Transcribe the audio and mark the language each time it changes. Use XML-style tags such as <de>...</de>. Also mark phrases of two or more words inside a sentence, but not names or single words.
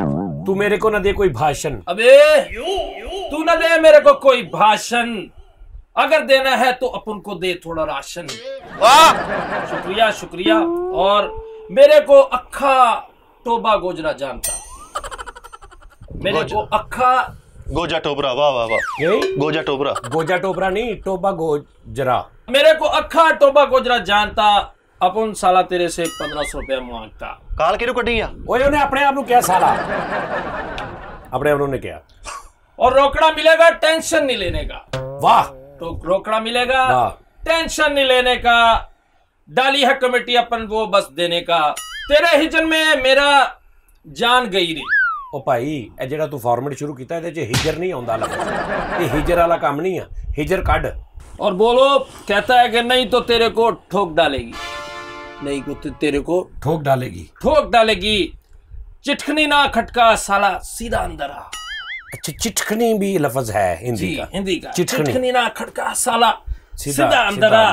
<hi>तू मेरे को न दे कोई भाषण। अबे तू न दे मेरे को कोई भाषण, अगर देना है तो अपन को दे थोड़ा राशन। शुक्रिया शुक्रिया। और मेरे को अखा टोबा गोजरा जानता, मेरे को अखा गोजा टोबरा। वाह वाह वाह, गोजा टोबरा। गोजा टोबरा नहीं, टोबा गोजरा। मेरे को अखा टोबा गोजरा जानता, अपन साला तेरे से 1500 रुपया मांगता।</hi> <pa>ਕਾਲ ਕਿਹਨੂੰ ਕੱਢੀ ਆ?</pa> <hi>ओए उन्हें अपने आप क्या साला अपने आप ने क्या। और रोकड़ा मिलेगा, टेंशन नहीं लेने का। वाह। तो रोकड़ा मिलेगा, टेंशन नहीं लेने का। डाली है कमेटी अपन वो बस देने का। तेरे हिजन में मेरा जान गई रे।</hi> <pa>ਓ ਭਾਈ ਏ ਜੇੜ੍ਹਾ ਤੂ फॉर्मेट</pa> <hi>शुरू किया</hi> <pa>ਇਹਦੇ ਚ ਹਿਜਰ ਨਹੀਂ ਆਉਂਦਾ ਲਫ਼ਜ਼।</pa> <hi>ये हिजर वाला काम नहीं है, हिजर कढ। और बोलो कहता है कि नहीं तो तेरे को ठोक डालेगी, नहीं को तेरे को ठोक डालेगी, ठोक डालेगी। चिटकनी ना खटका साला सीधा अंदर आ। अच्छा, चिटकनी भी लफ्ज है हिंदी का? हिंदी का। चिटकनी ना खटका साला सीधा अंदर आ।</hi>